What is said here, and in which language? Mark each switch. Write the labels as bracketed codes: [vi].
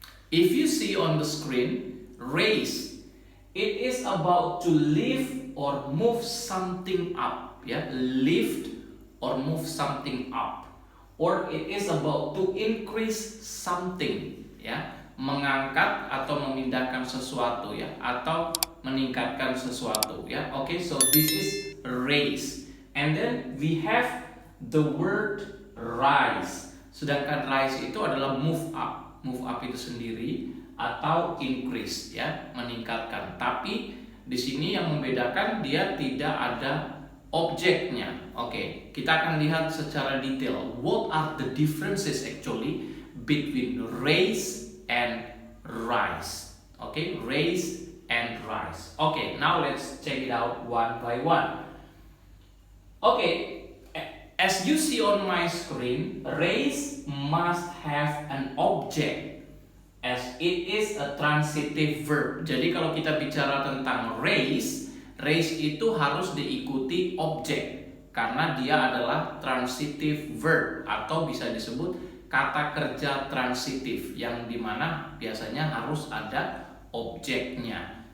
[en] If you see on the screen, raise, it is about to lift or move something up, yeah, lift or move something up, or it is about to increase something, ya, [id] mengangkat atau memindahkan sesuatu, ya, [en] atau meningkatkan sesuatu, ya. Okay, so this is raise, and then we have the word rise. [id] Sedangkan rise itu adalah move up. Move up itu sendiri atau increase, ya, meningkatkan. Tapi di sini yang membedakan dia tidak ada objeknya. Oke, kita akan lihat secara detail [en] what are the differences actually between raise and rise. Oke, raise and rise. Oke, now let's check it out one by one. Oke, as you see on my screen, raise must have an object as it is a transitive verb. [id] Jadi kalau kita bicara tentang raise, raise itu harus diikuti objek karena dia adalah transitive verb atau bisa disebut kata kerja transitif yang dimana biasanya harus ada objeknya.